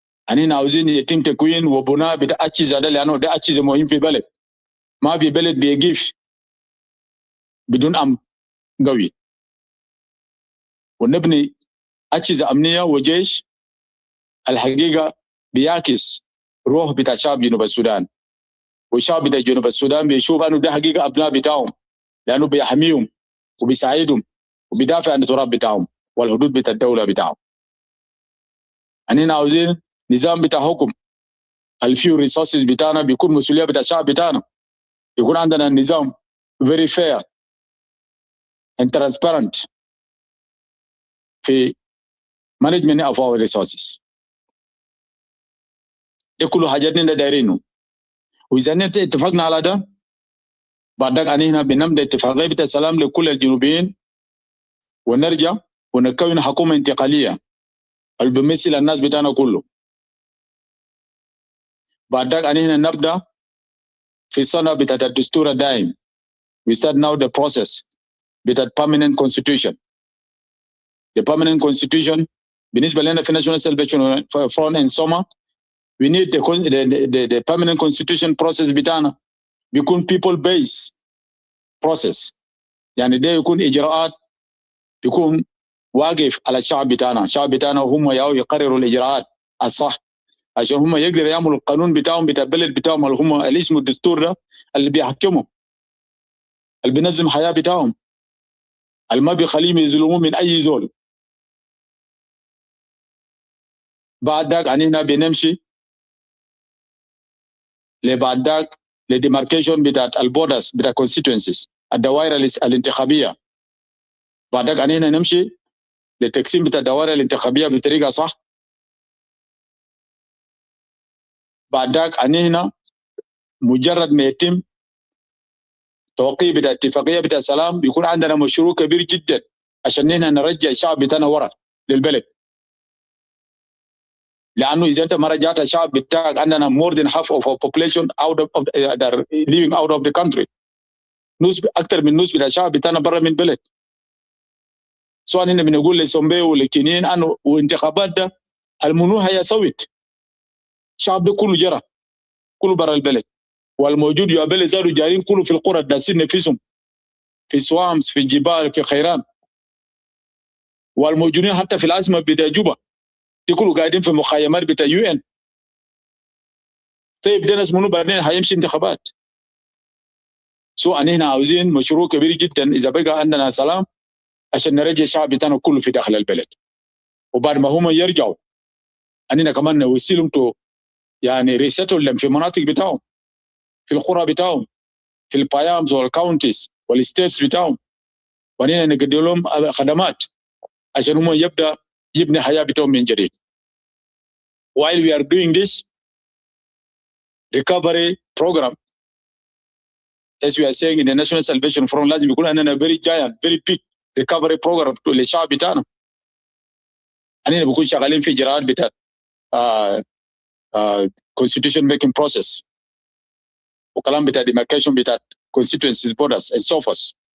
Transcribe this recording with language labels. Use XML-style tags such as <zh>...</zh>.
<ar>أننا عاوزين يتم تكوين وبناء بتاع أجهزة ده لأنه ده أجهزة مهم في بلد ما في بلد بيقف بدون أمن قوي ونبني أجهزة أمنية وجيش الحقيقة بيعكس روح بتاع شعب جنوب السودان والشعب بتاع جنوب السودان بيشوف أنه ده حقيقة أبناء بتاعهم لأنه بيحميهم وبيساعدهم وبيدافع عن التراب بتاعهم والحدود بتاع الدولة بتاعهم. أننا عاوزين نظام بتاع حكم الفيو ريسورسز بتاعنا بيكون مسؤولية بتاع الشعب بتاعنا يكون عندنا نظام</ar> <en>very fair and transparent</en> <ar>في</ar> <en>management of our resources.</en> <ar>ده كله حاجات نحن دايرينه. وإذا نحن اتفقنا على ده بعدك أننا بنمضي اتفاقية بتاع السلام لكل الجنوبيين ونرجع ونكون حكومة انتقالية اللي بيمثل الناس بتاعنا كله. بعدك أننا نبدأ في السنة بتاعت الدستور الدائم.</ar> <en>We start now the process</en> <ar>بتاعت</ar> <en>permanent constitution. The permanent constitution</en> <ar>بالنسبة لنا في</ar> <en>National Salvation Front and SOMA we need the permanent constitution process</en> <ar>بتاعنا بيكون</ar> <en>people based process.</en> <ar>يعني ده يكون إجراءات يكون واقف على الشعب بتاعنا. الشعب بتاعنا هم يقرروا الإجراءات الصح عشان هم يقدروا يعملوا القانون بتاعهم بتاع البلد بتاعهم اللي هم اللي اسمه الدستور ده اللي بيحكمهم اللي بينظم حياة بتاعهم اللي ما بيخليهم يظلموا من أي زول. بعد ذاك هنا بنمشي لبعد ذاك لديماركيشن بتاعت البوردرز بتاع constituencies الدوائر الانتخابية. بعد ذاك هنا نمشي للتقسيم بتاع الدوائر الانتخابية بطريقة صح. بعد ذاك هنا مجرد ما يتم توقيع بتاع اتفاقية بتاع السلام بيكون عندنا مشروع كبير جدا عشان هنا نرجع الشعب بتاعنا ورا للبلد. لأنه إذا أنت ما رجعت الشعب بتاعك عندنا</ar> <en>more than half of our population out of they're living out of the country.</en> <ar>أكثر من نص بتاع الشعب بتاعنا برا من البلد. سواء هنا بنقول لسومبي ولكينين أنه وانتخابات ده المنو هيسويت الشعب ده كله جرى كله برا البلد والموجود يا بلد زادوا جارين كله في القرى داسين نفسهم في السوامس في الجبال في خيران والموجودين حتى في العاصمة بتاع جوبا دي كله قاعدين في مخيمات بتاع UN. طيب ده ناس منو بعدين هيمشي انتخابات. سواء هنا عاوزين مشروع كبير جدا إذا بقى عندنا سلام عشان نرجع الشعب بتاعنا كله في داخل البلد. وبعد ما هم يرجعوا أننا كمان نوصلهم يعني ريسيتل في مناطق بتاعهم في القرى بتاعهم في البايامز والكاونتيز والستيتس بتاعهم وأننا نقدم لهم خدمات عشان هم يبدأ يبني حياة بتاعهم من جديد.</ar> <en>While we are doing this recovery program, as we are saying in the National Salvation Front,</en> <ar>لازم يكون عندنا</ar> <en>very giant, very big recovery program</en> <ar>للشعب بتاعنا. أننا بكون شغالين في إجراءات بتاع</ar> <en>constitution making process</en> <ar>وكلام بتاع</ar> <en>demarcation</en> <ar>بتاع</ar> <en>constituencies borders and so forth.</en>